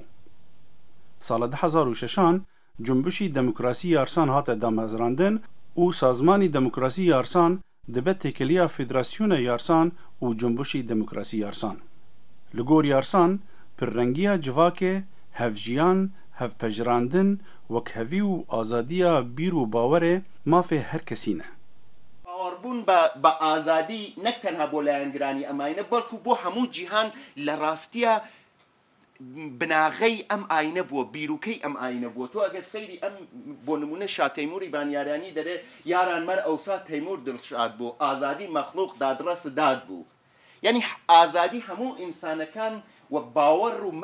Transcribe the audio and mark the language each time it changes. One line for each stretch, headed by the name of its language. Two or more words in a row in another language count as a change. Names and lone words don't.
Kurdish: Sala 2006 Cimbişî Demokrasî Yarsan hate damezrandin û Sazmanî Demokrasî Yarsan dibe têkiliya Federasyona Yarsan û Cimbişî Demokrasî Yarsan. Li gor yarsan, pirrengiya civakê, hevjiyan, hevpejrandin, wekhevî û azadiya bîr û bawerê mafê her kesî ne.
Central Kurdish: باوەڕبوون بە ئازادی نەک تەنها بۆ لایەنگرانی ئەماینە بەڵکو بۆ هەموو جیهان لە ڕاستیە بناغەی ئەم ئاینە بووە بیرروکەی ئەم ئاینە بووە تۆ ئەگەر سەیری ئەم بۆ نمونە شا تەیموری بانیارانی دەرێ یاران مەر ئەوسا تەیمور دڵشاد بوو ئازادی مەخلوق دادڕەس داد بوو یعنی ئازادی هەموو ئینسانەکان و باوەڕ